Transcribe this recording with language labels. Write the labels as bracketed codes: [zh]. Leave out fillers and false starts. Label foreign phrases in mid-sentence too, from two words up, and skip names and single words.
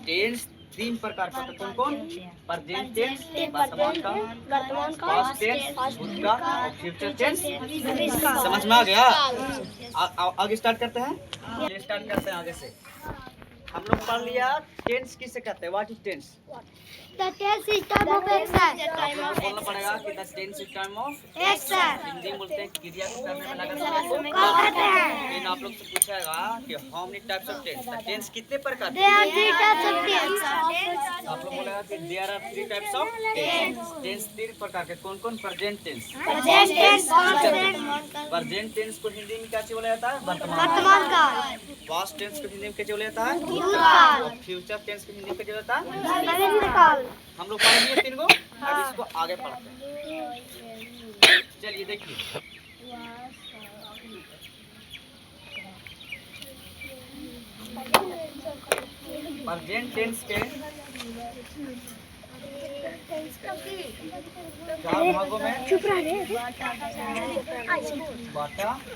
[hi] टेंस 3 प्रकार के होते हैं। कौन कौन? [en] present tense [hi] वर्तमान काल, [en] past tense [hi] भूतकाल और [en] future tense. [hi] समझ में आ गया? आगे स्टार्ट करते हैं। स्टार्ट करते हैं आगे से। हम लोग पढ़ लिया टेंस किसे कहते हैं। [en] What is tense? The tense is time of action. [hi] बोलना पड़ेगा कि [en] the tense is time of Action. [hi] हिंदी में बोलते हैं क्रिया को करने में लगा समय को कब करते हैं? लेकिन आप लोग से पूछेगा कि [en] how many types of tense, [hi] टेंस कितने प्रकार के? [en] There are 3 types of tense. [hi] आप लोग बोलेगा कि [en] there are 3 types of tense. [hi] टेंस 3 प्रकार के। कौन कौन? [en] present tense. Present tense, past tense, present tense [hi] को हिंदी में क्या बोला जाता है? वर्तमान काल। [en] past tense [hi] को हिंदी में क्या बोला जाता है? भूतकाल। और [en] future tense [hi] को हिंदी में क्या बोला जाता है? भविष्यकाल। हम लोग पढ़ लिए 3 को। अब इसको आगे पढ़ते हैं। चलिए देखिए, [en] present tense [hi] के 4 भागों में बांटा।